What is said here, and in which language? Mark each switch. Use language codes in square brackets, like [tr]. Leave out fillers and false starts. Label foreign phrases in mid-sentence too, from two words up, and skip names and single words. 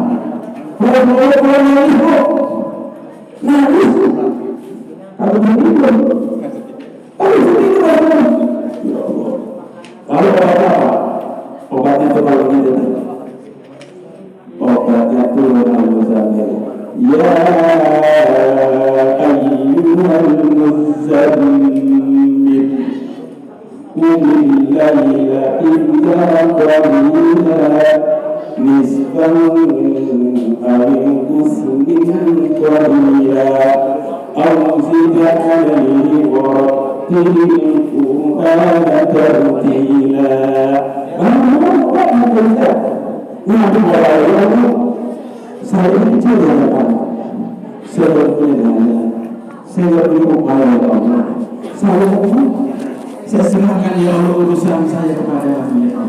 [id] Pulang nangis, nangis. Kalau begitu, [ar] يا الله. [id] Lalu obatnya apa? Obatnya itu kalau gitu. Obatnya turun al-muzammil. [ar] يا أيها المزمل قم الليل إلا قليلا نصفه أو انقص منه قليلا أو زد عليه ورتل القرآن ترتيلا. [id] Nabi itu saya kecil ya Pak, saya berupaya [ar] يا الله, [id] saya serahkan [ar] يا الله [id] urusan saya kepada [ar] يا الله.